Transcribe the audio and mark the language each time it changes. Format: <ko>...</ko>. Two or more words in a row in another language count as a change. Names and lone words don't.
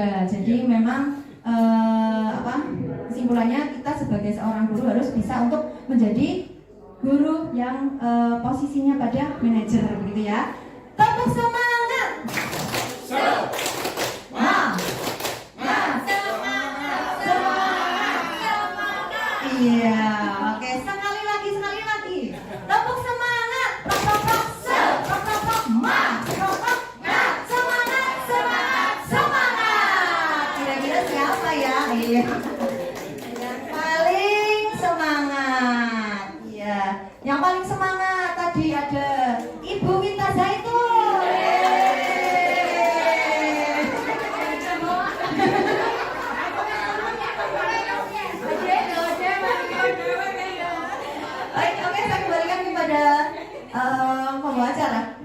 <id>Jadi memang kesimpulannya kita sebagai seorang guru harus bisa untuk menjadi guru yang posisinya pada manajer begitu ya. Tepuk semangat. Iya, oke, sekali lagi. Tepuk semangat. Prok prok prok, prok prok prok, ma, prok prok, nah, semangat. Kira-kira siapa ya? Iya. Yang paling semangat. Iya, yang paling semangat tadi ada Ibu Minta Zaitun. Oke, saya kembalikan kepada pembawa acara.</id>